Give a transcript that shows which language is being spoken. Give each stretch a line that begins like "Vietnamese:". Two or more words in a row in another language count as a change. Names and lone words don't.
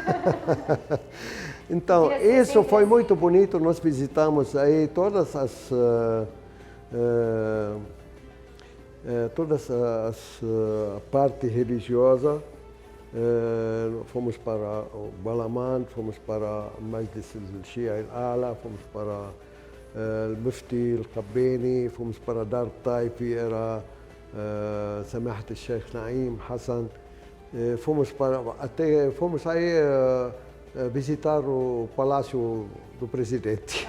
Portuguese: Então, isso foi muito bonito, nós visitamos aí todas as parte religiosa, fomos para o Balaman, fomos para Majlis al-Shia al-Ala, fomos para o Mufti al-Qabbani, fomos para Dar Taifi, era
Arabic: سماحة الشيخ
Portuguese: Naim Hassan, fomos aí visitar o Palácio do Presidente.